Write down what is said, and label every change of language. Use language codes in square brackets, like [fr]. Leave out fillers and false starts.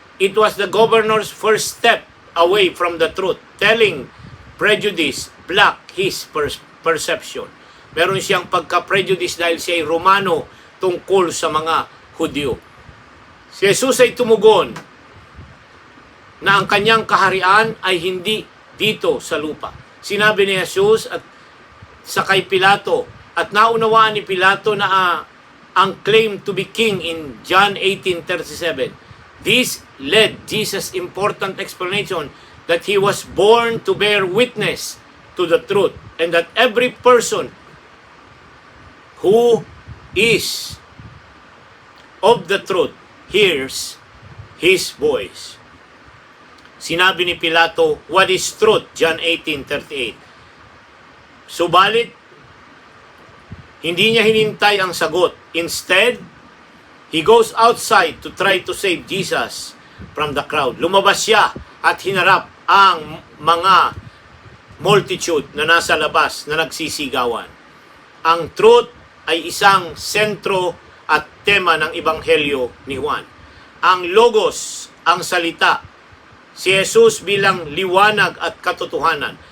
[en] It was the governor's first step away from the truth, telling prejudice block his perception. [tl] Meron siyang pagka-prejudice dahil siya ay Romano tungkol sa mga Hudyo. Si Jesus ay tumugon na ang kanyang kaharian ay hindi dito sa lupa. Sinabi ni Jesus at sa kay Pilato, at naunawaan ni Pilato na ang [en] claim to be king [tl] in John 18:37. [en] This led Jesus' important explanation that he was born to bear witness to the truth and that every person who is of the truth hears his voice. [tl] Sinabi ni Pilato, [en] "What is truth?" John 18:38. [tl] Subalit, hindi niya hinintay ang sagot. [en] Instead, he goes outside to try to save Jesus from the crowd. [tl] Lumabas siya at hinarap ang mga multitude na nasa labas na nagsisigawan. Ang truth ay isang sentro at tema ng Ebanghelyo ni Juan. Ang logos, ang salita, si Jesus bilang liwanag at katotohanan.